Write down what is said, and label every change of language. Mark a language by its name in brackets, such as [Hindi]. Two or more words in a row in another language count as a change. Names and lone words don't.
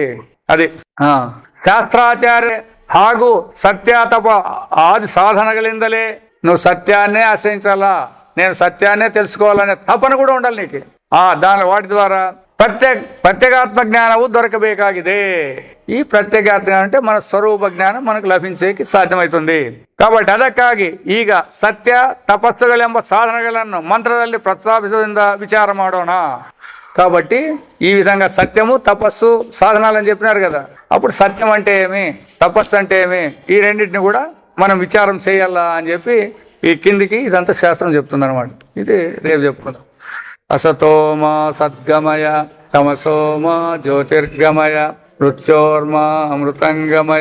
[Telugu] అది శాస్త్రాచార్య ಹಾಗೂ సత్య తప ఆది సాధనగలిందలే. నువ్వు సత్యాన్నే ఆశ్రయించాలా, నేను సత్యాన్నే తెలుసుకోవాలనే తపన కూడా ఉండాలి నీకు. దాని వాటి ద్వారా ప్రత్యేగాత్మ జ్ఞానము దొరకಬೇಕಾಗಿದೆ. ఈ ప్రత్యేగాత్మ జ్ఞానం అంటే మన స్వరూప జ్ఞానం మనకు లభించేకి సాధ్యమవుతుంది. [Kannada] కాబట్టి ಅದಕ್ಕಾಗಿ ಈಗ ಸತ್ಯ ತಪಸ್ಸುಗಳೆಂಬ ಸಾಧನಗಳನ್ನು ಮಂತ್ರದಲ್ಲಿ ಪ್ರಸ್ತಾಪಿಸುವುದರಿಂದ ವಿಚಾರ ಮಾಡೋಣ. [Telugu] కాబట్టి ఈ విధంగా సత్యము తపస్సు సాధనాలని చెప్పినారు కదా. అప్పుడు సత్యం అంటే ఏమి, తపస్సు అంటే ఏమి, ఈ రెండింటిని కూడా మనం విచారం చేయాలా అని చెప్పి ఈ కిందికి ఇదంతా శాస్త్రం చెప్తుంది అనమాట. ఇది రేపు చెప్పుకుందాం. [Sanskrit] అసతోమా సద్గమయ, తమసోమా జ్యోతిర్గమయ, మృత్యోర్మా అమృతంగమయ.